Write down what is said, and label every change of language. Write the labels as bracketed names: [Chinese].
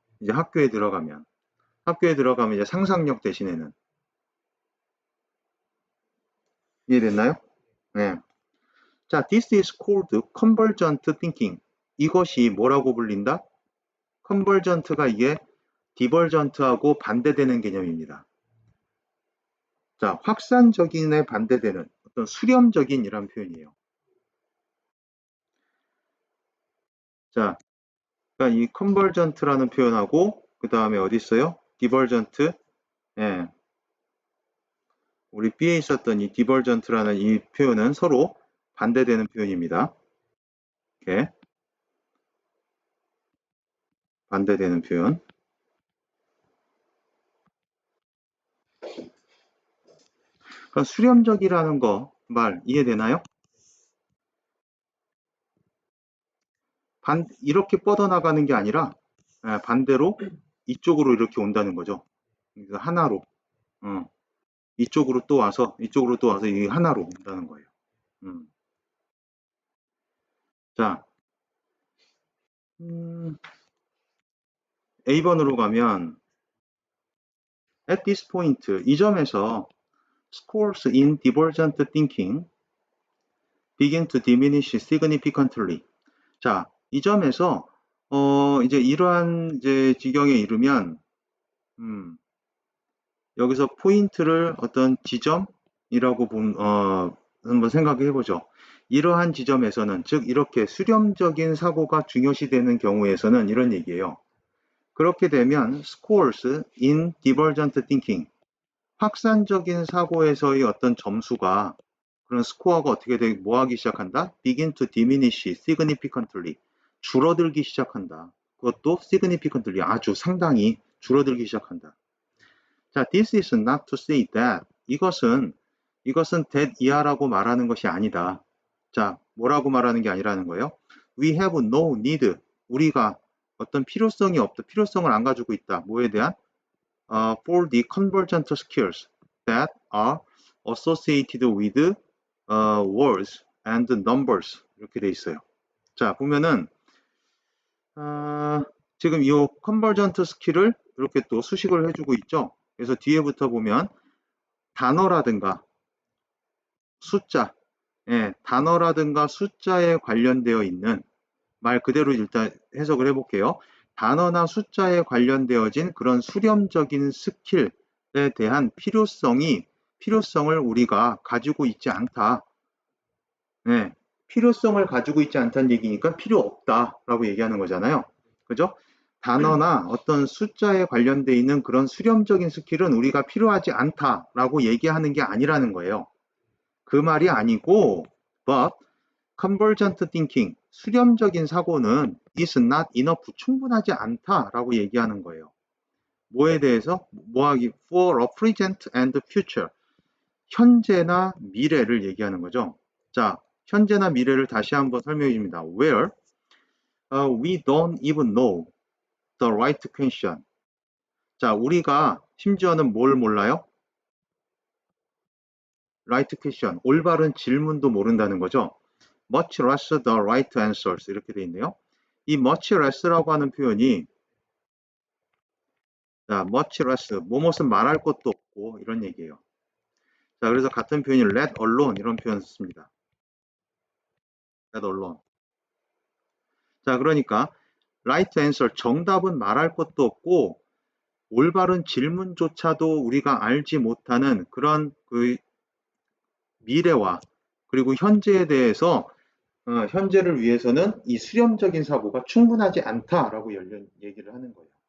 [Korean] 이제 학교에 들어가면 이제 상상력 대신에는. 이해됐나요? 네. [English] 자, this is called convergent thinking. [Korean] 이것이 뭐라고 불린다? convergent가 이게 divergent하고 반대되는 개념입니다. 자, 확산적인에 반대되는 어떤 수렴적인이란 표현이에요. 자, 그러니까 이 convergent라는 표현하고 그 다음에 어디 있어요? [English] divergent. [Korean] 우리 B에 있었던 이 divergent라는 이 표현은 서로 반대되는 표현입니다. 이렇게 반대되는 표현. 그러니까 수렴적이라는 거 말 이해되나요? 이렇게 뻗어나가는 게 아니라 반대로 이쪽으로 이렇게 온다는 거죠. 하나로. 이쪽으로 또 와서 이 하나로 온다는 거예요. [English] 자, [Korean] A번으로 가면 [English] at this point, [Korean] 이 점에서 [English] scores in divergent thinking begin to diminish significantly. [Korean] 자, 이 점에서 이제 이러한 이제 지경에 이르면 여기서 포인트를 어떤 지점이라고 한번 생각해 보죠. 이러한 지점에서는, 즉 이렇게 수렴적인 사고가 중요시되는 경우에서는 이런 얘기예요. 그렇게 되면 [English] scores in divergent thinking, [Korean] 확산적인 사고에서의 어떤 점수가, 그런 스코어가 어떻게 되고 뭐 하기 시작한다? [English] begin to diminish significantly, [Korean] 줄어들기 시작한다. 그것도 significantly, 아주 상당히 줄어들기 시작한다. [English] 자, this is not to say that, [Korean] 이것은 that 이하라고 말하는 것이 아니다. 자, 뭐라고 말하는 게 아니라는 거예요? [English] We have no need, [Korean] 우리가 어떤 필요성이 없다, 필요성을 안 가지고 있다. 뭐에 대한? [English] For the convergent skills that are associated with words and numbers, 이렇게 돼 있어요. [Korean] 자, 보면은 지금 이 컨버전트 스킬을 이렇게 또 수식을 해주고 있죠. 그래서 뒤에부터 보면 단어라든가 숫자, 단어라든가 숫자에 관련되어 있는, 말 그대로 일단 해석을 해볼게요. 단어나 숫자에 관련되어진 그런 수렴적인 스킬에 대한 필요성을 우리가 가지고 있지 않다. 필요성을 가지고 있지 않다는 얘기니까 필요 없다라고 얘기하는 거잖아요. 그죠? 단어나 어떤 숫자에 관련되어 있는 그런 수렴적인 스킬은 우리가 필요하지 않다라고 얘기하는 게 아니라는 거예요. 그 말이 아니고, [English] but convergent thinking, [Korean] 수렴적인 사고는 [English] is not enough, [Korean] 충분하지 않다라고 얘기하는 거예요. 뭐에 대해서? 뭐하기? [English] for a present and future. [Korean] 현재나 미래를 얘기하는 거죠. 자, 현재나 미래를 다시 한번 설명해 줍니다. [English] Where we don't even know the right question. [Korean] 자, 우리가 심지어는 뭘 몰라요? right question, 올바른 질문도 모른다는 거죠. [English] much less the right answers [Korean] 이렇게 돼 있네요. 이 much less라고 하는 표현이 자, much less, 뭐뭇은 말할 것도 없고 이런 얘기예요. 자, 그래서 같은 표현이 let alone 이런 표현 씁니다. [English] let alone. [Korean] 자, 그러니까 right answer, 정답은 말할 것도 없고 올바른 질문조차도 우리가 알지 못하는 그런 그 미래와 그리고 현재에 대해서 현재를 위해서는 이 수렴적인 사고가 충분하지 않다라고 얘기를 하는 거예요.